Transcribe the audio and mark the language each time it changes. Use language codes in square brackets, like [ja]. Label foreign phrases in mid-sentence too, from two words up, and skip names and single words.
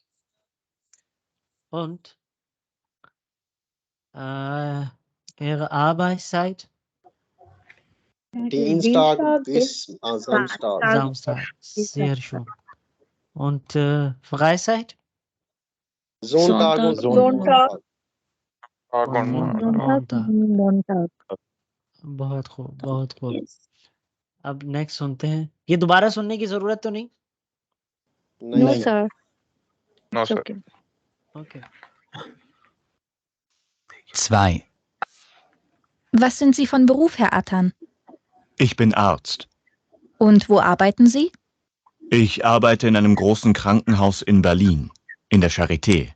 [de] Und ihre Arbeitszeit? Dienstag bis Samstag. Samstag. Sehr schön. Und Freizeit? Sonntag und Sonntag. Montag. Montag. [ur] بہت خوب، بہت خوب۔ اب نیکسٹ سنتے ہیں. یہ دوبارہ سننے کی ضرورت تو نہیں? [en] No, [ur] نہیں [en] sir. No, It's sir. okay. Okay. [de] 2. Was sind Sie von Beruf, Herr Attan? Ich bin Arzt. Und wo arbeiten Sie? Ich arbeite in einem großen Krankenhaus in Berlin, in der Charité.